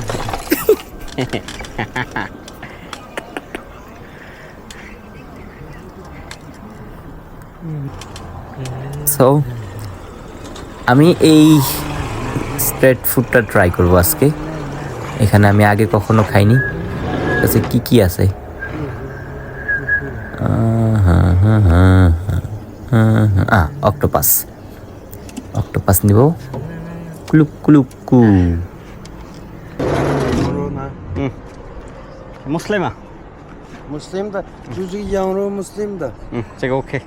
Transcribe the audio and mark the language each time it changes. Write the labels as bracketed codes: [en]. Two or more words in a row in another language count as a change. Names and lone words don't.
[bn] সো আমি এই [en] street foodটা [bn] ট্রাই করবো আজকে। এখানে আমি আগে কখনো খাইনি। কাছে কি আছে? অক্টোপাস। অক্টোপাস নিব। কুলুক কুলুক কু। [tr] Muslima. Muslim da. Çocuk yavru Muslim da. [en] Check okay.